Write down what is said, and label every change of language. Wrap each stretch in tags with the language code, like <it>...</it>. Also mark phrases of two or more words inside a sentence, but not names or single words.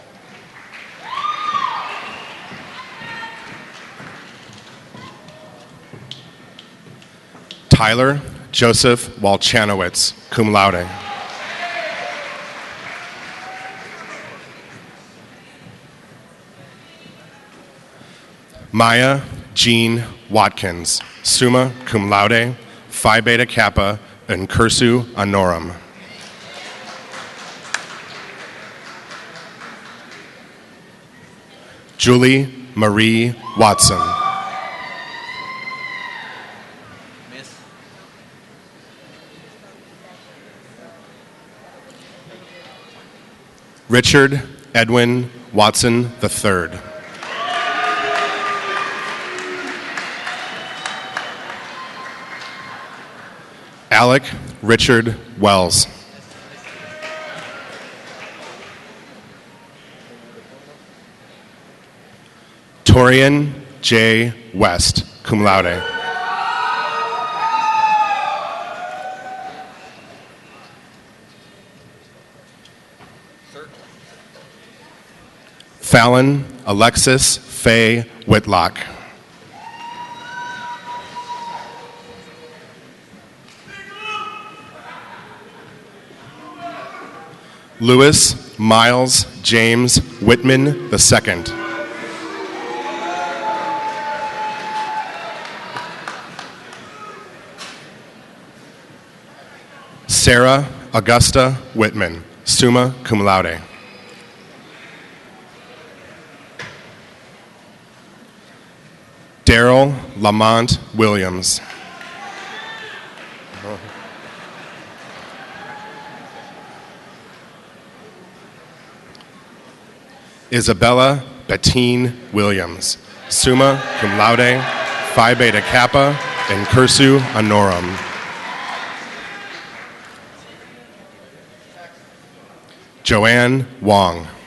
<en>Tyler Joseph Walchanowitz,</en> <la>cum laude.</la> <en>Maya Jean Watkins,</en> <la>summa cum laude,</la> <en>Phi Beta Kappa,</en> <la>in cursu honorum.</la> <en>Julie Marie Watson. Richard Edwin Watson III. Alec Richard Wells. Torian J. West,</en> <la>cum laude.</la> <en>Fallon Alexis Faye Whitlock. Lewis Miles James Whitman II. Sarah Augusta Whitman,</en> <la>summa cum laude.</la> <en>Daryl Lamont Williams. Isabella Bettine Williams,</en> <la>summa cum laude,</la> <en>Phi Beta Kappa,</en> <la>in cursu honorum.</la> <en>Joanne Wong.</en>